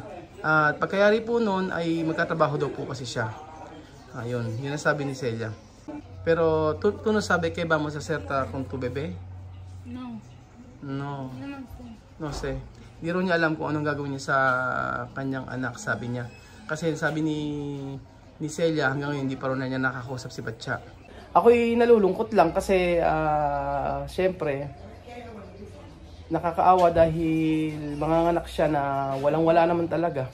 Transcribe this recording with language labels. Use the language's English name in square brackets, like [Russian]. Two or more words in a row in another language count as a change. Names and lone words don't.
[Filipino] At pagkayari po noon ay magkatrabaho daw po kasi siya. Ayun, yun ang sabi ni Celia. [Spanish] Pero tú no sabe que vamos a hacer con tu bebé? No. No. No sé. No sé. [Filipino] Hindi rin niya alam kung anong gagawin niya sa kanyang anak, sabi niya. Kasi sabi ni Celia, hanggang ngayon hindi pa rin niya nakakausap si Bacha. Ako'y nalulungkot lang kasi syempre nakakaawa dahil manganganak siya na walang-wala naman talaga.